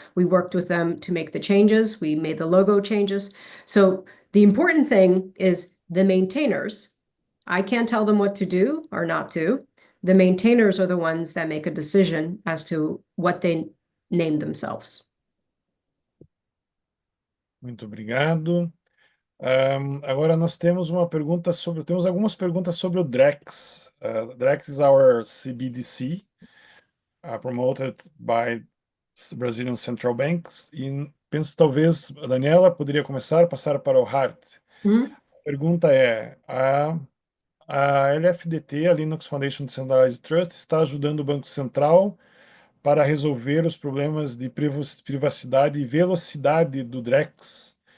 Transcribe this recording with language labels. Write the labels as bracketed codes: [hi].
[en] We worked with them to make the changes. We made the logo changes. So the important thing is the maintainers. I can't tell them what to do or not to. The maintainers are the ones that make a decision as to what they name themselves. [pt] Muito obrigado. Agora nós temos temos algumas perguntas sobre o Drex. [en] Drex is our CBDC, promoted by Brazilian Central Banks. [pt] E penso talvez a Daniela poderia passar para o Hart. A pergunta é: a LFDT, a Linux Foundation Decentralized Trust, está ajudando o Banco Central para resolver os problemas de privacidade e velocidade do Drex.